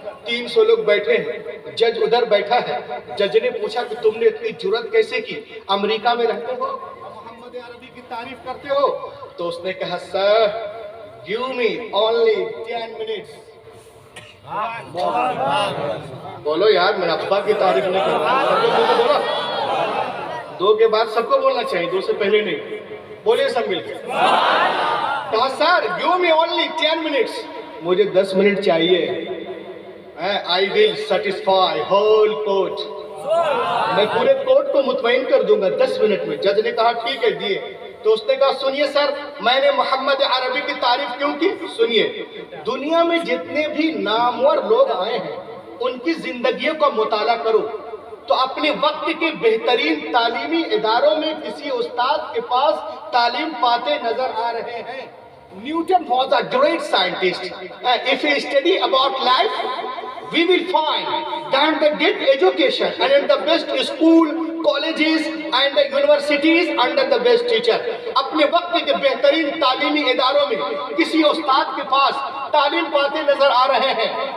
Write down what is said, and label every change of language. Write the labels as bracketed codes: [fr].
[ur] 300 لوگ بیٹھے ہیں، جج ادھر بیٹھا ہے. جج نے پوچھا کہ تم نے اتنی جرأت کیسے کی؟ امریکہ میں رہتے ہو، محمد عربی کی تعریف کرتے ہو. تو اس نے کہا سر [en] give me only 10 minutes. [ur] بولو یار، میں ابا کی تعریف نہیں کرتا. دو کے بعد سب کو بولنا چاہیے، دو سے پہلے نہیں. بولے سب مل کے. کہا سر [en] give me only 10 minutes. [ur] مجھے 10 منٹ چاہیے. [en] I will satisfy whole court. [ur] میں پورے کورٹ کو مطمئن کر دوں گا 10 منٹ میں. جج نے کہا ٹھیک ہے دیے. تو اس نے کہا سنیے سر، میں نے محمد عربی کی تعریف کیوں کی؟ سنیے، دنیا میں جتنے بھی نامور لوگ آئے ہیں ان کی زندگیوں کا مطالعہ کرو تو اپنے وقت کے بہترین تعلیمی اداروں میں کسی استاد کے پاس تعلیم پاتے نظر آ رہے ہیں. [en] Newton was a great scientist. If we study about life, we will find that the get education and in the best school, colleges and the universities under the best teacher. [ur] اپنے وقت کے بہترین تعلیمی اداروں میں کسی استاد کے پاس تعلیم پاتے نظر آ رہے ہیں.